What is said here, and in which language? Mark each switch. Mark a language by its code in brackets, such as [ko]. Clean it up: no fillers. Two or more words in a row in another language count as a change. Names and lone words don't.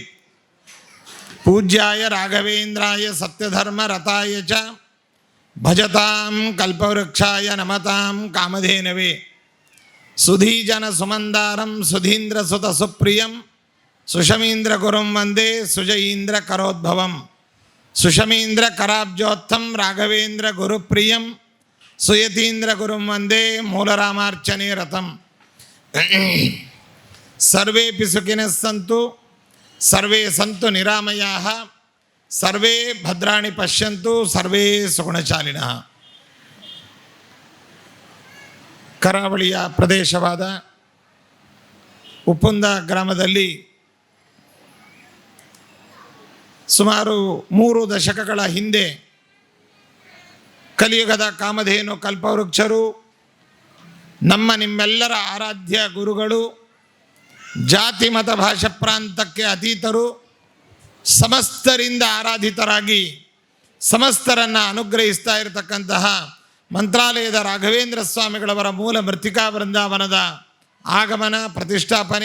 [sa] ಪೂಜ್ಯಾಯ ರಾಘವೇಂದ್ರಾಯ ಸತ್ಯಧರ್ಮ ರತಾಯ ಚ ಭಜತಾಂ ಕಲ್ಪವೃಕ್ಷಾಯ ನಮತಾಂ ಕಾಮಧೇನವೇ. ಸುಧೀಜನ ಸುಮಂದಾರಂ ಸುಧೀಂದ್ರ ಸುತ ಸುಪ್ರಿಯಂ ಸುಷಮೀಂದ್ರ ಗುರುಂ ವಂದೇ ಸುಜಯೀಂದ್ರ ಕರೋದ್ಭವಂ. ಸುಷಮೀಂದ್ರ ಕರಾಬ್ಜೋತ್ಥಂ ರಾಘವೇಂದ್ರ ಗುರುಪ್ರಿಯಂ ಸುಯತೀಂದ್ರ ಗುರುಂ ವಂದೇ ಮೂಲರಾಮಾರ್ಚನೆ ರಥಂ. ಸರ್ವೇಪಿ ಸುಖಿನಃ ಸಂತು ಸರ್ವೇ ಸಂತು ನಿರಾಮಯಾಃ ಸರ್ವೇ ಭದ್ರಾಣಿ ಪಶ್ಯಂತು ಸರ್ವೇ ಸುಗುಣಶಾಲಿನಃ. [kn] ಕರಾವಳಿಯ ಪ್ರದೇಶವಾದ ಉಪ್ಪುಂದ ಗ್ರಾಮದಲ್ಲಿ ಸುಮಾರು 3 ದಶಕಗಳ ಹಿಂದೆ ಕಲಿಯುಗದ ಕಾಮಧೇನು ಕಲ್ಪವೃಕ್ಷರು, ನಮ್ಮ ನಿಮ್ಮೆಲ್ಲರ ಆರಾಧ್ಯ ಗುರುಗಳು, ಜಾತಿ ಮತ ಭಾಷಾ ಪ್ರಾಂತಕ್ಕೆ ಅತೀತರು, ಸಮಸ್ತರಿಂದ ಆರಾಧಿತರಾಗಿ ಸಮಸ್ತರನ್ನು ಅನುಗ್ರಹಿಸ್ತಾ ಇರತಕ್ಕಂತಹ ಮಂತ್ರಾಲಯದ ರಾಘವೇಂದ್ರ ಸ್ವಾಮಿಗಳವರ ಮೂಲ ಮೃತ್ತಿಕಾ ವೃಂದಾವನದ ಆಗಮನ ಪ್ರತಿಷ್ಠಾಪನೆ.